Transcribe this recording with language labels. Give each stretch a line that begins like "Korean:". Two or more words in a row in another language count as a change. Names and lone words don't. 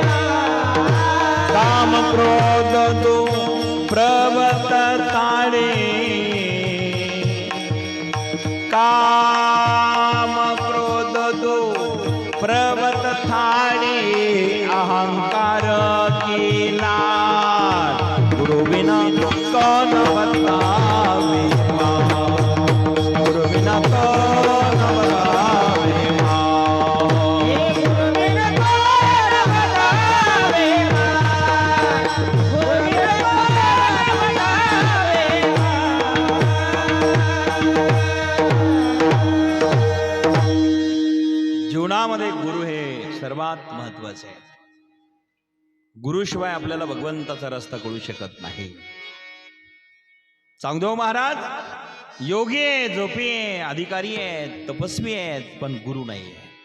Hindi: काम क्रोध दो प्रवत ताड़े, काम क्रोध दो प्रवत थाड़े, अहंकार की लाल, गुरु बिना कौन बतावे, गुरु बिना कौन बतावे, गुरु बिन कौन बतावे, गुरु बिन कौन बतावे,
Marathi: जीवनामध्ये गुरु हे सर्वात महत्वाचे आहे. गुरुशिवाय आपल्याला भगवंताचा रस्ता कळू शकत नाही. चांगदेव महाराज योगी आहे, झोपी आहे, अधिकारी आहेत, तपस्वी आहेत, पण गुरु नाही आहे.